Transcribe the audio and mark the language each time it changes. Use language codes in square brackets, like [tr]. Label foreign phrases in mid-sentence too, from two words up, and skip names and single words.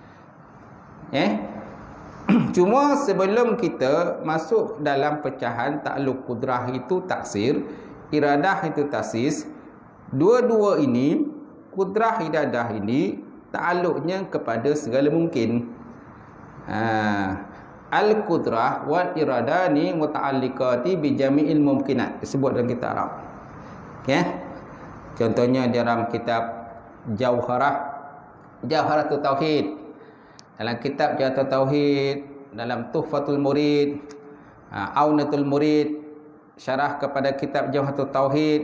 [ms] Cuma sebelum kita masuk dalam pecahan takluk kudrah itu taksir, iradah itu taksis, dua-dua ini, kudrah iradah ini takluknya kepada segala mungkin. [ar] القدرة والإرادة ni متعلقتي بجميع الممكنات, [ms] disebut dalam kitab Arab. Contohnya dalam kitab Jawharatul Tauhid, dalam kitab Jawharatul Tauhid, dalam Tuhfatul Murid, Aunatul Murid, syarah kepada kitab Jawharatul Tauhid.